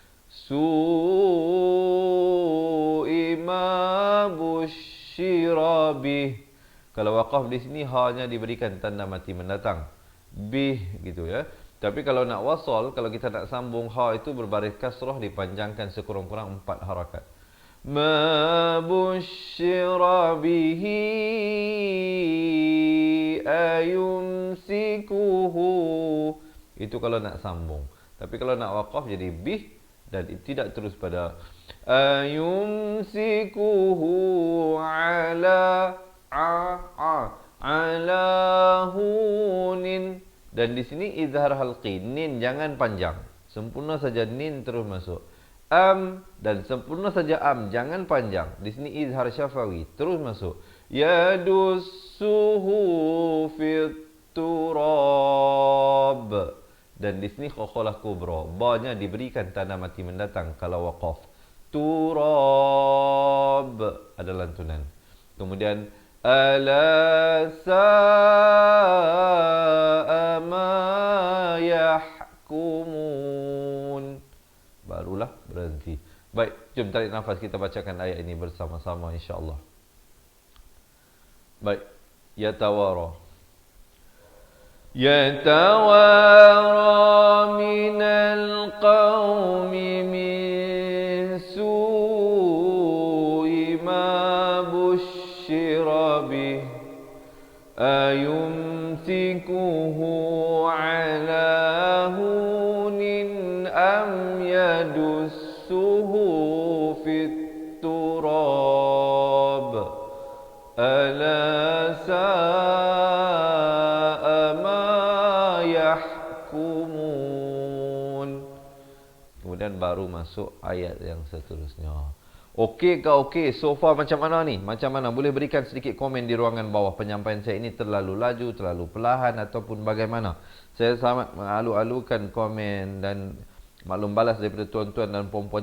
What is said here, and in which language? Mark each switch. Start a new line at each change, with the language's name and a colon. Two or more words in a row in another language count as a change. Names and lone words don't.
Arabic: سوء ما بشر به.
Malay: Kalau waqaf di sini hanya diberikan tanda mati mendatang, bih gitu ya. Tapi kalau nak wasal, kalau kita nak sambung ha itu berbaris kasrah, dipanjangkan sekurang-kurang 4 harakat.
Arabic: ما بشر به أيمسكه.
Malay: Itu kalau nak sambung. Tapi kalau nak waqaf jadi bih dan tidak terus pada
Arabic: أيمسكه على على هون.
Malay: Dan di sini izhar halqi, nin jangan panjang, sempurna saja nin terus masuk. Dan sempurna saja jangan panjang. Di sini izhar syafawi terus masuk.
Arabic: يدسه في التراب.
Malay: Dan di sini khokholah kubra, ba-nya diberikan tanda mati mendatang kalau waqaf. Turab ada lantunan. Kemudian
Arabic: ألا ساء ما يحكمون.
Malay: Barulah berhenti. Baik, jom tarik nafas, kita bacakan ayat ini bersama-sama insya-Allah. Baik,
Arabic: yatawara. يتوارى من القوم من سوء ما بشر به أيمسكه على هون أم يدسه في التراب ألا ساء ما يحكمون.
Malay: Kemudian baru masuk ayat yang seterusnya. Okey ke okey?
English: So far
Malay: macam mana ni? Macam mana? Boleh berikan sedikit komen di ruangan bawah. Penyampaian saya ini terlalu laju, terlalu perlahan ataupun bagaimana? Saya sangat mengalu-alukan komen dan maklum balas daripada tuan-tuan dan puan-puan.